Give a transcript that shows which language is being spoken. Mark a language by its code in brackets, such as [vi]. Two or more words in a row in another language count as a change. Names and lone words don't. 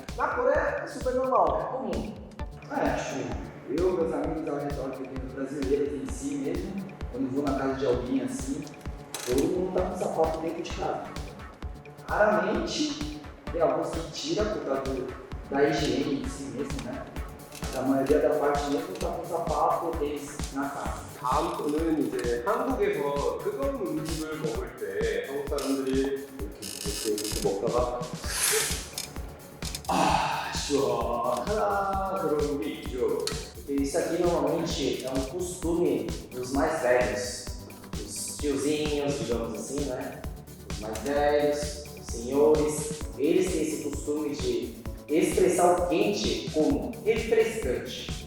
[pt] Na Coreia é super normal, é comum. Tipo, eu, meus amigos ao redor que tem brasileiros em si mesmo, quando vou na casa de alguém assim, todo mundo tá com sapato dentro de casa. Raramente tem alguns que tiram por causa da higiene em si mesmo, né? Mas a maioria da parte mesmo tá com sapato deles na casa. [ko] 다음 거는 이제 한국에서 뜨거운 음식을 먹을 때 한국 사람들이 이렇게 먹다가 시원하다 그런 게 있죠. [pt] Isso aqui normalmente é um costume dos mais velhos, os tiozinhos, digamos assim, né? Os mais velhos, os senhores, eles têm esse costume de expressar o quente como refrescante.